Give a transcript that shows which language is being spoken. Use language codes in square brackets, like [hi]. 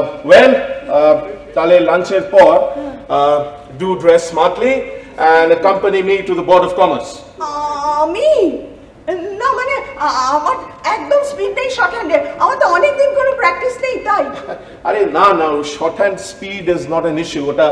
[en] Well, [bn] তাহলে লাঞ্চের পর [en] do dress smartly and accompany me to the Board of Commerce. [bn] আমি না, মানে আমার একদম স্পিড নেই শর্ট হ্যান্ডে। আমার তো অনেকদিন কোনো প্র্যাকটিস নেই তাই। আরে না না, [en] shorthand speed is not an issue.